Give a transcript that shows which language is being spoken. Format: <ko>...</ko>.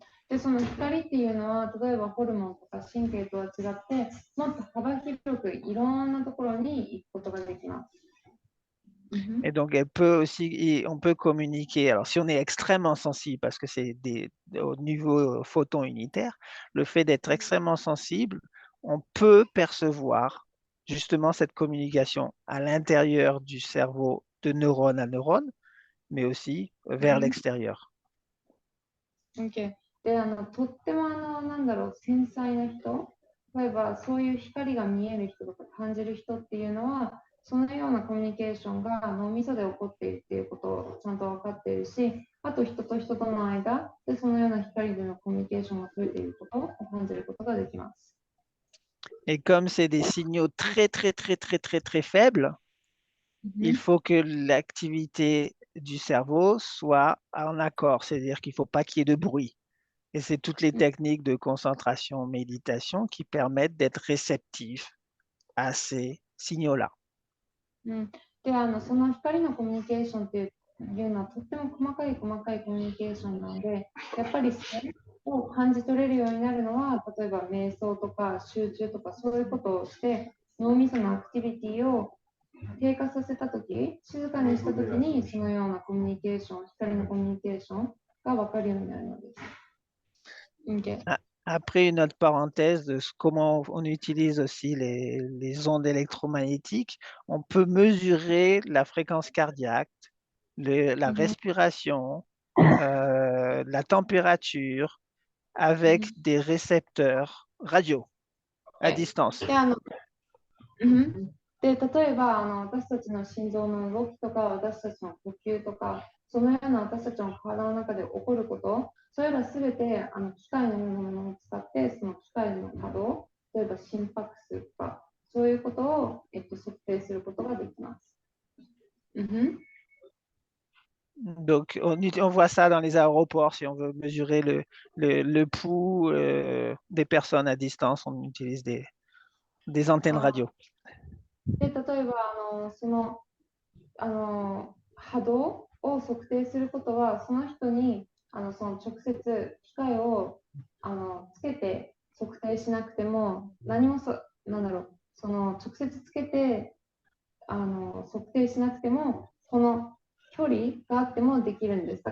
<ja>で、その光っていうのは、例えばホルモンとか神経とは違って、もっと幅広くいろんなところに行くことができます。</ja> <fr>Et donc, on peut communiquer. Alors, si on est extrêmement sensible, parce que c'est au niveau photon unitaire, le fait d'être extrêmement sensible, on peut percevoir justement cette communication à l'intérieur du cerveau de neurone à neurone, mais aussi vers l'extérieur. OK。</fr> <ja>で、とってもなんだろう、繊細な人、例えばそういう光が見える人とか感じる人っていうのは、そのようなコミュニケーションが脳みそで起こっているっていうことをちゃんと分かっているし、あと人と人との間でそのような光でのコミュニケーションが取れていることを感じることができます。</ja> <fr>Et comme c'est des signaux très, très, très, très, très, très faibles, il faut que l'activité du cerveau soit en accord, c'est-à-dire qu'il ne faut pas qu'il y ait de bruit. Et c'est toutes les techniques de concentration, méditation qui permettent d'être réceptifs à ces signaux-là.</fr> <ja>で、その光のコミュニケーションっていうのはとっても細かいコミュニケーションなので、やっぱりそれを感じ取れるようになるのは、例えば瞑想とか集中とかそういうことをして脳みそのアクティビティを低下させたとき、静かにしたときにそのようなコミュニケーション、光のコミュニケーションが分かるようになるのです。 Okay.</ja> <fr>Après, une autre parenthèse de comment on utilise aussi les ondes électromagnétiques, on peut mesurer la fréquence cardiaque, la respiration, la température avec des récepteurs radio à distance.</fr> <ja>で、例えば私たちの心臓の動きとか、私たちの呼吸とか、そのような私たちの体の中で起こること、それらすべて機械のようなものを使って、その機械の稼働、例えば心拍数とか、そういうことを、測定することができます。</ja> <fr>Donc, on voit ça dans les aéroports. Si on veut mesurer le pouls des personnes à distance, on utilise des antennes radio.</fr> <ja>で、例えばその波動を測定することは、その人にその直接機械をつけて測定しなくても、何もその直接つけて測定しなくても、この距離があってもできるんです。</ja>